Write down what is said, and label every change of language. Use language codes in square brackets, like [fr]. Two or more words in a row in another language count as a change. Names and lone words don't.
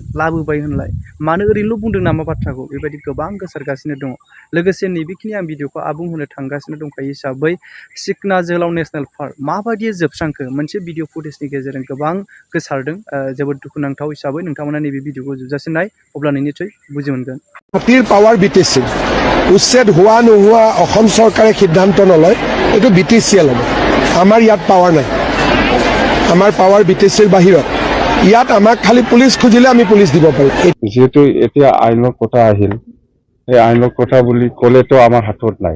[brx] लाबोबाय होनलाय मानो ओरैनोल' बुंदों नामा बाथ्राखौ? बेबायदि गोबां गोसारगासिनो दङ। लोगोसे नैबेखिनि आं भिडिअखौ आबुं होनो थांगासिनो दंखायो हिसाबै सिकना जोहोलाव नेसनेल पार्क माबायदि जोबस्रांखो मोनसे भिडिअ फुटेजनि गेजेरजों गोबां गोसारदों। जोबोद दुखुनांथाव हिसाबै नोंथांमोना नैबे भिडिअखौ जोबजासिम नाय, अब्लानो निसय बुजि मोनगोन। [as] হাতীৰ পাৱাৰ বিটিচি উচ্ছেদ হোৱা নোহোৱা অসম চৰকাৰে সিদ্ধান্ত নলয়, এইটো বিটিচিয়ে ল'ব। আমাৰ ইয়াত পাৱাৰ নাই, আমাৰ পাৱাৰ বিটিচিৰ বাহিৰত। ইয়াত আমাক খালি পুলিচ খুজিলে আমি পুলিচ দিব পাৰোঁ। যেহেতু এতিয়া আইনৰ কথা আহিল, এই আইনৰ কথা বুলি ক'লেতো আমাৰ হাতত নাই।